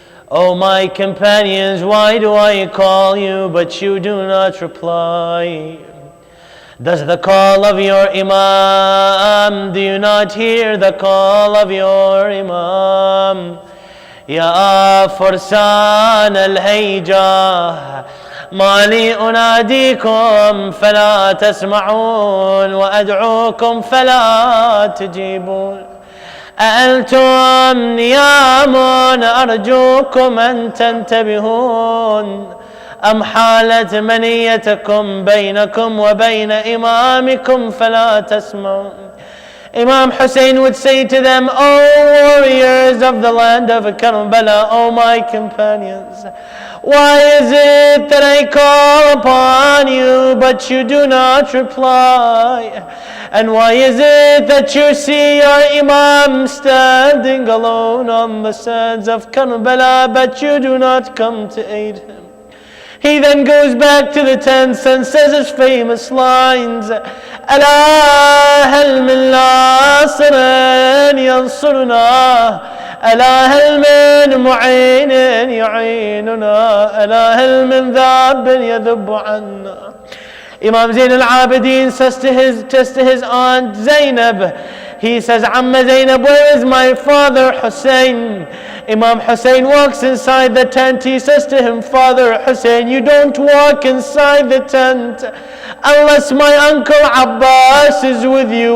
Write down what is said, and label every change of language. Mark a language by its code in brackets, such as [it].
[en] O my companions, why do I call you, but you do not reply? Does the call of your Imam, do you not hear the call of your Imam? [ar] Ya Fursan al-Hayja, ما لي أناديكم فلا تسمعون وأدعوكم فلا تجيبون أأنتم نيام أرجوكم أن تنتبهون أم حالت منيتكم بينكم وبين إمامكم فلا تسمعون. [en] Imam Hussein would say to them, O warriors of the land of Karbala, O my companions, why is it that I call upon you, but you do not reply? And why is it that you see your Imam standing alone on the sands of Karbala, but you do not come to aid him? He then goes back to the tents and says his famous lines, [ar] ألا هل من ناصر ينصرنا ألا هل من معين يعيننا ألا هل من ذاب يذب عنا. [en] Imam Zain al-Abidin says to his aunt Zainab, he says, Amma Zainab, where is my father Hussein? Imam Hussein walks inside the tent. He says to him, Father Hussein, you don't walk inside the tent unless my uncle Abbas is with you.